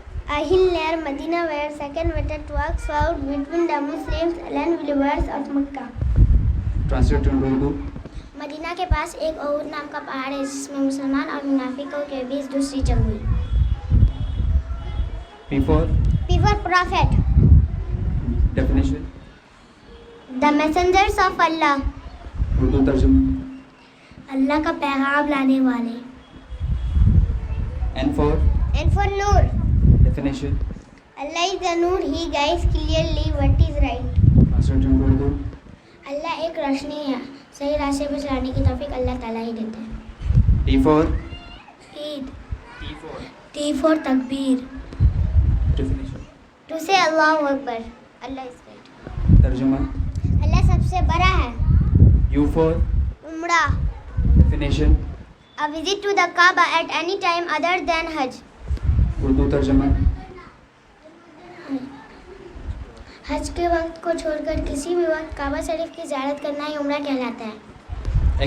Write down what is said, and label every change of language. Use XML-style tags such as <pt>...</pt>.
<en>A hill near Medina where second winter walks out between the Muslims and believers of Makkah. Translated into Urdu.</en> <ur>مدینہ کے پاس ایک احود نام کا پہاڑ ہے جس میں مسلمان اور منافقوں کے بیچ دوسری جنگ ہوئی.</ur> <en>P for P for Prophet. definition. The messengers of Allah.</en> <ur>Urdu ترجمہ. اللہ کا پیغام لانے والے.</ur> <en>N for And for Noor. definition. Allah is the Noor. He guides clearly what is right. Translated into Urdu.</en> <ur>اللہ ایک روشنی ہے. صحیح راستے پر چلانے کی توفیق اللہ تعالیٰ ہی دیتے ہیں.</ur> <en>T for</en> <ur>Eid.</ur> <en>T for T for تکبیر. definition. To say</en> <ar>اللہ اکبر.</ar> <en>اللہ is great.</en> <ur>ترجمہ. اللہ سب سے بڑا ہے.</ur> <en>U for</en> <ur>عمرہ.</ur> <en>definition. A visit to the Kaaba at any time other than Hajj.</en> <ur>Urdu ترجمہ. حج کے وقت کو چھوڑ کر کسی بھی وقت کعبہ شریف کی زیارت کرنا ہی عمرہ کہلاتا ہے.</ur>